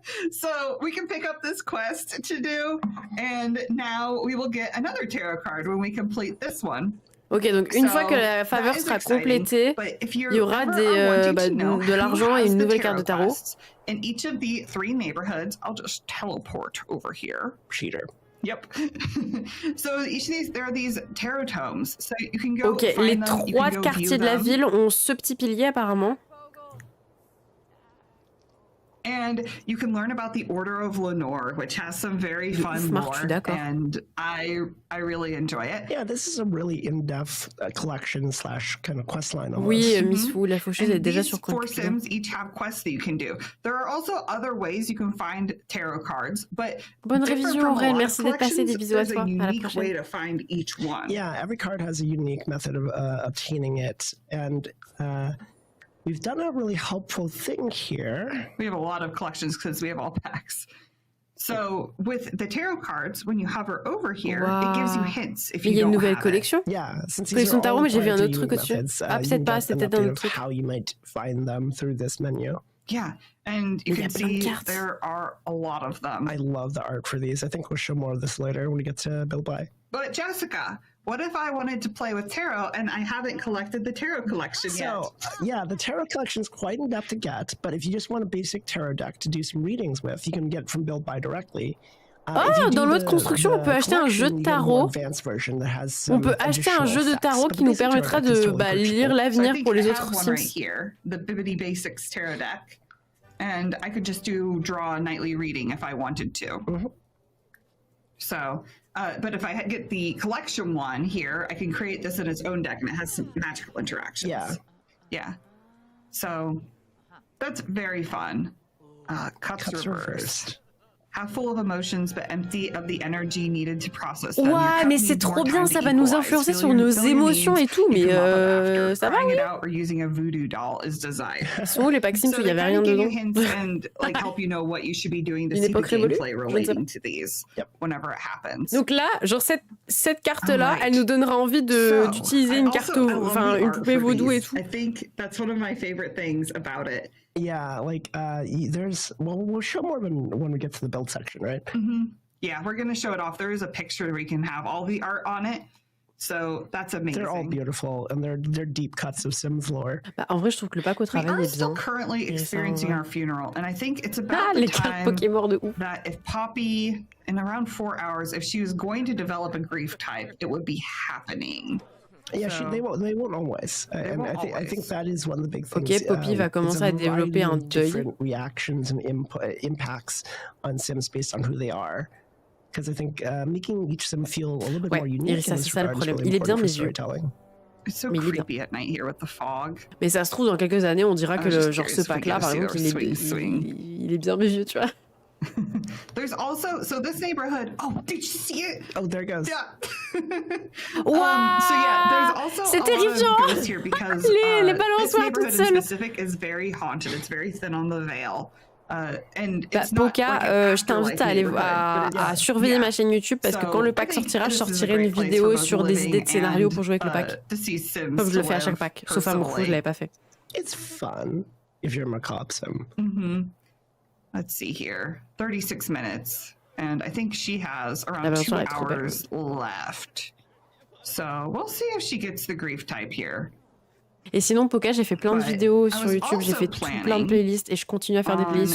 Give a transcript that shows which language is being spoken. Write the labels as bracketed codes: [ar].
[en] So we can pick up this quest to do, and now we will get another tarot card when we complete this one. [fr] Ok, donc une fois que la faveur sera complétée, il y aura de l'argent et une nouvelle carte de tarot. [en] In each of the 3 neighborhoods, I'll just teleport over here. Cheater. Yep. So each of these, there are these tarot tomes. So you can go [fr] ok, les 3 quartiers de la ville ont ce petit pilier apparemment. [en] And you can learn about the Order of Lenore, which has some very fun lore, and I really enjoy it. Yeah, this is a really in-depth collection / kind of quest line. [fr] Oui, Miss Wu, la faucheuse est déjà sur compte. [en] 4 Sims each have quests that you can do. There are also other ways you can find tarot cards, but [fr] bonne révision Aurèle, merci d'être passé, des bisous à toi. À la prochaine. [en] Way to find each one. Yeah, every card has a unique method of obtaining it, and we've done a really helpful thing here. We have a lot of collections because we have all packs. So with the tarot cards, when you hover over here, it gives you hints if you don't have it. [fr] Il y a une nouvelle collection. [en] Yeah, since [fr] collection tarot, mais j'ai vu un autre truc au-dessus. Ah, peut-être pas, c'était peut-être un autre truc. [en] How you might find them through this menu. Yeah, and you can see there are a lot of them. I love the art for these. I think we'll show more of this later when we get to Build By. But Jessica, what if I wanted to play with tarot and I haven't collected the tarot collection yet? So, yeah, the tarot collection is quite in-depth to get, but if you just want a basic tarot deck to do some readings with, you can get it from Build By directly. [fr] Dans l'autre construction, on peut acheter un jeu de tarot. On peut acheter un jeu de tarot qui nous permettra de lire l'avenir pour les autres Sims. [en] Right here, the Bibbidi Basics tarot deck, and I could just draw a nightly reading if I wanted to. Mm-hmm. So, but if I get the collection one here, I can create this in its own deck, and it has some magical interactions. Yeah. So that's very fun. Cups reversed. Half full of emotions, but empty of the energy needed to process them. [fr] Ouais, mais c'est trop bien, ça va nous influencer sur nos émotions et tout, mais ça va, oui. [en] Or using a voodoo doll is desired. [fr] Ils sont où les packs Sims où il y avait rien dedans? [en] And like help you know what you should be doing to see the gameplay relating to these whenever it happens. [fr] Donc là, genre cette carte-là, elle nous donnera envie d'utiliser une carte, enfin une poupée vaudou et tout. [en] I think that's one of my favorite things about it. Yeah, like we'll show more when we get to the build section, right? Mm-hmm. Yeah, we're going to show it off. There is a picture where we can have all the art on it. So that's amazing. They're all beautiful, and they're deep cuts of Sims lore. [fr] Bah, en vrai, je trouve que le pack au travail est bien. [en] We are still currently experiencing our funeral, and I think it's about the time that if Poppy, in around 4 hours, if she was going to develop a grief type, it would be happening. Yeah, they won't always. And I think that is one of the big things. [fr] Ok, Poppy va commencer à développer un deuil. [en] Different reactions and impacts on Sims based on who they are. Because I think making each Sim feel a little bit more unique in this regard is really important for storytelling. It's so creepy at night here with the fog. [fr] Mais ça se trouve, dans quelques années, on dira que genre ce pack-là, par exemple, il est bien vieux, tu vois. [en] There's also this neighborhood. Oh, did you see it? Oh, there it goes. Yeah. Wow. So yeah, there's also [fr] c'est terrifiant. [en] Ghosts here because [fr] les [en] this neighborhood in specific is very haunted. It's very thin on the veil. And it's [fr] Poca, je t'invite à aller à surveiller ma chaîne YouTube parce que quand le pack sortira, je sortirai une vidéo sur des idées de scénario pour jouer avec le pack. Comme je le fais à chaque pack, sauf à Mourfou, je l'avais pas fait. [en] It's fun if you're a macabre Sim. Mm-hmm. Let's see here, 36 minutes, and I think she has around 2 hours left. So we'll see if she gets the grief type here. [fr] Et sinon, Poca, j'ai fait plein de [en] But [fr] vidéos [en] I [fr] sur [en] was [fr] YouTube, j'ai [en] also [fr] fait plein de [en] planning [fr] playlists et je continue à faire des playlists